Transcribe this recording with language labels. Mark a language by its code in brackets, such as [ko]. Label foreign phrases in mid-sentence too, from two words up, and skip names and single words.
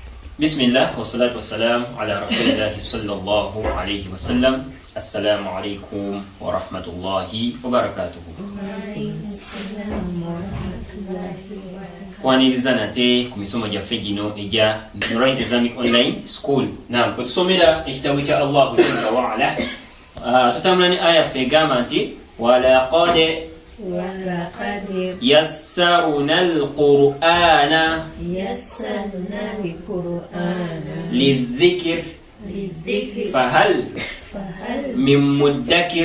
[ar] بسم الله والصلاة والسلام على رسول الله صلى الله عليه وسلم. السلام عليكم ورحمة الله وبركاته. [lg] Kwaniriza nate ku misomo gyaffe gino eja Nurayit Islamic Online School. Naam, kwe tusomera ekitabo kya [ar] الله جل وعلا. [lg] Tutambula ne aya ffe egamba nti [ar] ولقد يسرنا القرآن للذكر فهل من مدكر.